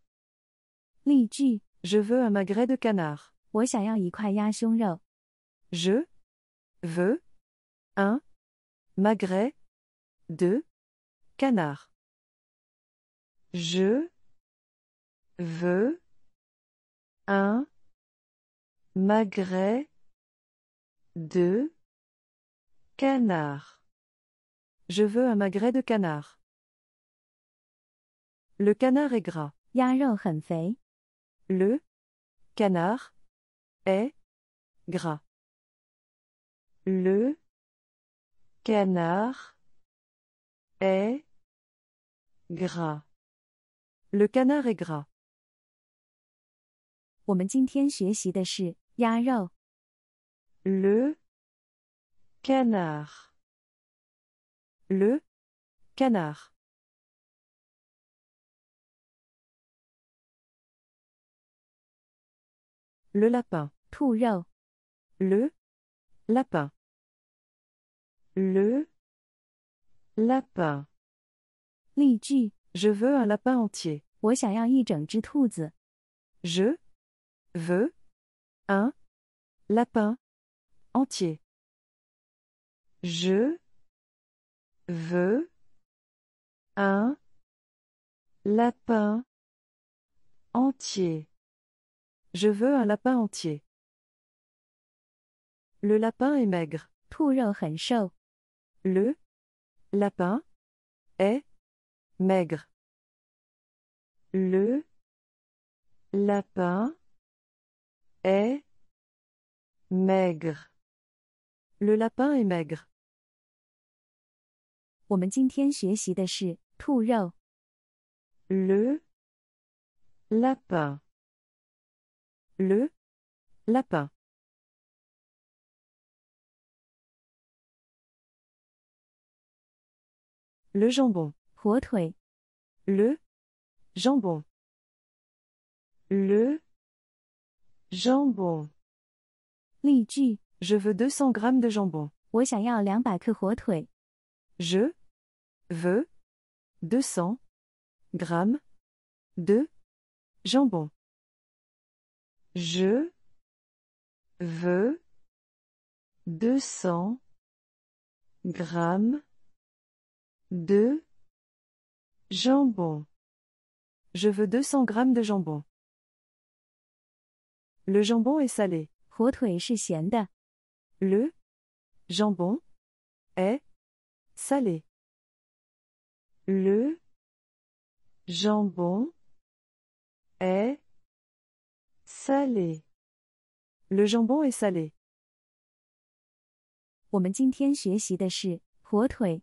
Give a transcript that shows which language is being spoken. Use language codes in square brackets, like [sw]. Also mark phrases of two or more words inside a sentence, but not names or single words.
[zh] 例句： [fr] Je veux un magret de canard. [zh] 我想要一块鸭胸肉。 [fr] Je veux un magret de canard. Je veux un magret de canard. Je veux un magret de canard. Le canard est gras. [zh] 鸭肉很肥。 [fr] Le canard est gras. Le canard est gras. Le canard est gras. [zh] 我们今天学习的是鸭肉。 [fr] Le canard. Le canard. Le lapin. [zh] 兔肉。 [fr] Le lapin. Le lapin. [zh] 例句： [fr] Je veux un lapin entier. [zh] 我想要一整只兔子。 [fr] Je veux un lapin entier. Je veux un lapin entier. Je veux un lapin entier. Le lapin est maigre. [zh] 兔肉很瘦。 [fr] Le lapin est maigre. Le lapin est maigre. Le lapin est maigre. [zh] 我们今天学习的是兔肉。 [fr] Le lapin. Le lapin. Le jambon. [zh] 火腿。 [fr] Le jambon. Le jambon. [zh] 例句： [fr] Je veux 200 grammes de jambon. [zh] 我想要200克火腿。 [fr] Je veux 200 grammes de jambon. Je veux 200 grammes de jambon. Je veux 200 grammes de jambon. Le jambon est salé. [zh] 火腿是咸的。 [fr] Le jambon est salé. Le jambon est salé. Le jambon est salé. [zh] 我们今天学习的是火腿、